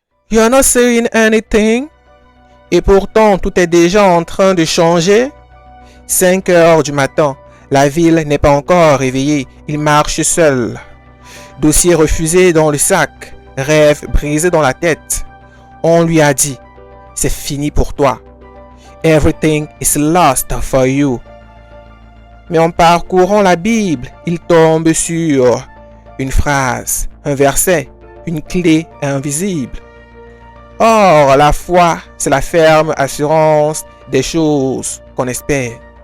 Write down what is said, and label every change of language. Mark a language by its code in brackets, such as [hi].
[en] You're not saying anything? [fr] Et pourtant, tout est déjà en train de changer. 5 heures du matin, la ville n'est pas encore réveillée. Il marche seul. Dossier refusé dans le sac, rêve brisé dans la tête. On lui a dit, c'est fini pour toi. [en] Everything is lost for you. [fr] Mais en parcourant la Bible, il tombe sur une phrase, un verset, une clé invisible. Or, la foi, c'est la ferme assurance des choses qu'on espère.